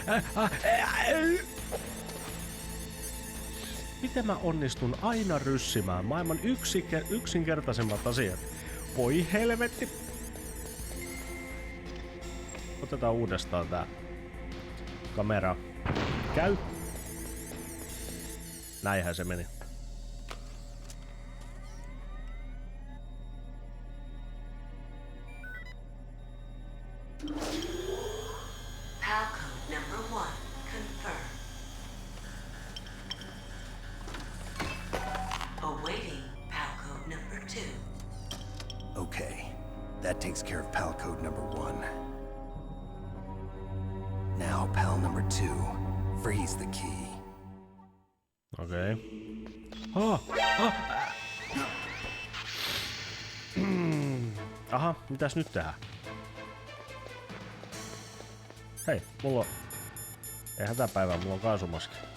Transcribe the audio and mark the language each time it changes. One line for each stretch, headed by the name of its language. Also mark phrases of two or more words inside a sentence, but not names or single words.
Finnish: Miten mä onnistun aina ryssimään maailman yksinkertaisemmat asiat? Voi helvetti! Otetaan uudestaan tää kamera. Käy! Näinhän se meni.
English: PAL code number 1 confirmed. Awaiting PAL code number 2. Okay, that takes care of PAL code number 1. Now PAL number 2. Freeze the key.
Finnish: Okei. Aha, mitäs nyt tehdään? Hei, mulla on... Ei hätäpäivää, mulla on kaasumaski.